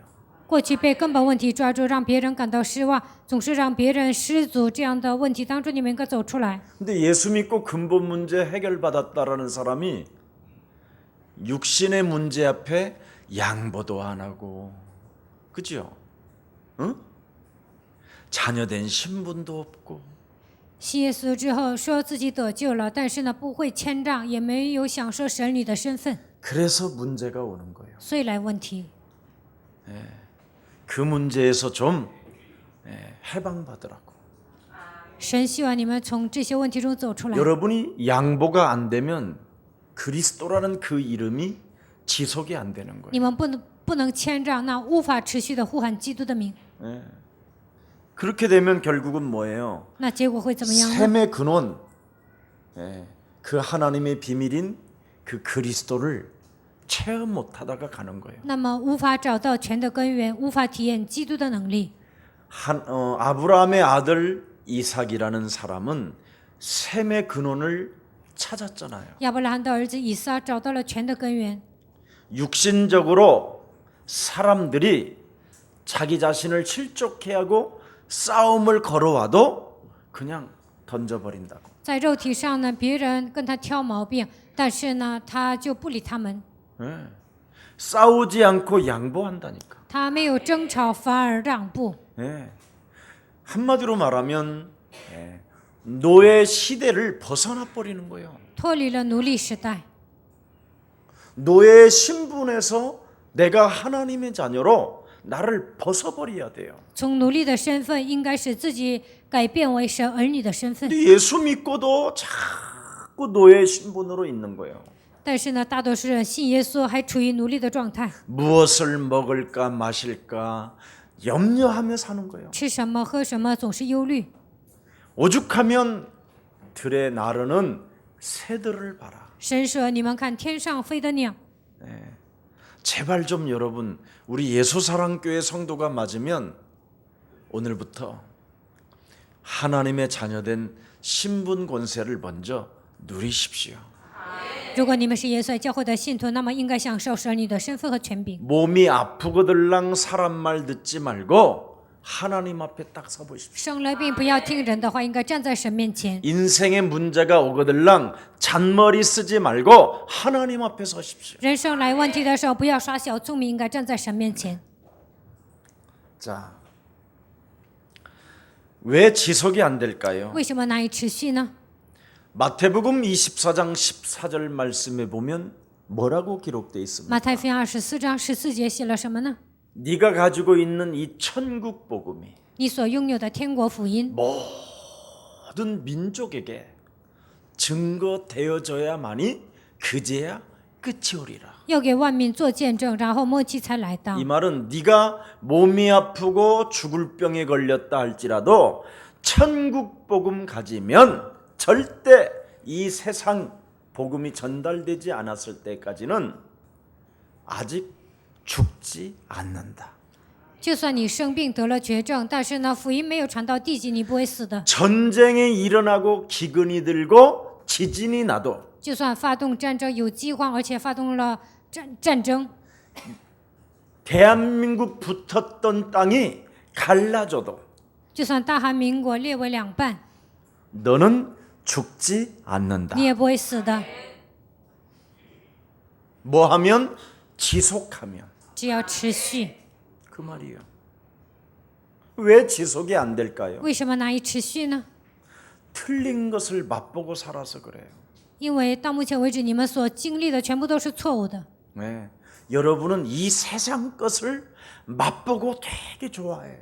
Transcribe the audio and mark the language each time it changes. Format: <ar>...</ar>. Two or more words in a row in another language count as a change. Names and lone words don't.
<zh>过去被根本问题抓住，让别人感到失望，总是让别人失足，这样的问题当中，你们应该走出来。</zh> <ko>근데 예수 믿고 근본 문제 해결받았다라는 사람이 육신의 문제 앞에 양보도 안 하고 그죠? 응? 자녀된 신분도 없고</ko> <zh>信耶稣之后，说自己得救了，但是呢，不会谦让，也没有享受神女的身份，</zh> <ko>그래서 문제가 오는 거예요.</ko> <zh>所以来问题。</zh> <ko>그 문제에서 좀 해방받으라고.</ko> <zh>神希望你们从这些问题中走出来。</zh> <ko>여러분이 양보가 안 되면 그리스도라는 그 이름이 지속이 안 되는 거예요.</ko> <zh>你们不能谦让，那无法持续的呼喊基督的名，</zh> <ko>그렇게 되면 결국은 뭐예요?</ko> <zh>那结果会怎么样呢？</zh> <ko>샘의 근원, 그 하나님의 비밀인 그 그리스도를 체험 못하다가 가는 거예요.</ko> <zh>那么无法找到全的根源，无法体验基督的能力。</zh> <ko>아브라함의 아들 이삭이라는 사람은 셈의 근원을 찾았잖아요.</ko> <zh>亚伯拉罕的儿子以撒找到了全的根源。</zh> <ko>육신적으로 사람들이 자기 자신을 실족해 하고 싸움을 걸어와도 그냥 던져버린다고.</ko> <zh>在肉体上呢，别人跟他挑毛病，但是呢，他就不理他们，</zh> <ko>싸우지 않고 양보한다니까.</ko> <zh>他没有争吵，反而让步。</zh> <ko>한마디로 말하면 노예 시대를 벗어나 버리는 거예요.</ko> <zh>脱离了奴隶时代，</zh> <ko>노예 신분에서 내가 하나님의 자녀로 나를 벗어버려야 돼요.</ko> <zh>从奴隶的身份，应该使自己改变为神儿女的身份。</zh> <ko>근데 예수 믿고도 자꾸 노예 신분으로 있는 거예요.</ko> <zh>但是呢，大多数人信耶稣还处于奴隶的状态，</zh> <ko>무엇을 먹을까 마실까 염려하며 사는 거예요.</ko> <zh>吃什么喝什么总是忧虑。</zh> <ko>오죽하면 들에 나르는 새들을 봐라.</ko> <zh>神说：“你们看天上飞的鸟。”</zh> <ko>제발 좀 여러분 우리 예수사랑교회 성도가 맞으면 오늘부터 하나님의 자녀된 신분 권세를 먼저 누리십시오.</ko> <zh>如果你们是耶稣教会的信徒，那么应该享受神儿女的身份和权柄。</zh> <ko>몸이 아프고들랑 사람 말 듣지 말고 하나님 앞에 딱 서보십시오.</ko> <zh>生了病不要听人的话，应该站在神面前。</zh> <ko>인생의 문제가 오거들랑 잔머리 쓰지 말고 하나님 앞에 서십시오.</ko> <zh>人生来问题的时候，不要耍小聪明，应该站在神面前。</zh> <ko>자, 왜 지속이 안 될까요?</ko> <zh>为什么难以持续呢？</zh> <ko>마태복음 24장 14절 말씀에 보면 뭐라고 기록되어 있습니까?</ko> <zh>马太福音24章14节写了什么呢？</zh> <ko>네가 가지고 있는 이 천국 복음이</ko> <zh>你所拥有的天国福音，</zh> <ko>모든 민족에게 증거되어져야만이 그제야 끝이 오리라.</ko> <zh>要给万民做见证，然后末期才来到</zh> <ko>이 。 말은 네가 몸이 아프고 죽을 병에 걸렸다 할지라도 천국 복음 가지면 절대 이 세상 복음이 전달되지 않았을 때까지는 아직 죽지 않는다.</ko> <zh>就算你生病得了绝症，但是呢，福音没有传到地极，你不会死的。</zh> <ko>전쟁이 일어나고 기근이 들고 지진이 나도</ko> <zh>就算发动战争有饥荒，而且发动了战争，</zh> <ko>대한민국 붙었던 땅이 갈라져도</ko> <zh>就算大韩民国列为两半，</zh> <ko>너는 죽지 않는다.</ko> <zh>你也不会死的。</zh> <ko>뭐 하면 지속하면</ko> <zh>只要持续。</zh> <ko>그 말이에요. 왜 지속이 안 될까요?</ko> <zh>为什么难以持续呢？</zh> <ko>틀린 것을 맛보고 살아서 그래요.</ko> <zh>因为到目前为止，你们所经历的全部都是错误的。</zh> <ko>네. 여러분은 이 세상 것을 맛보고 되게 좋아해요.</ko>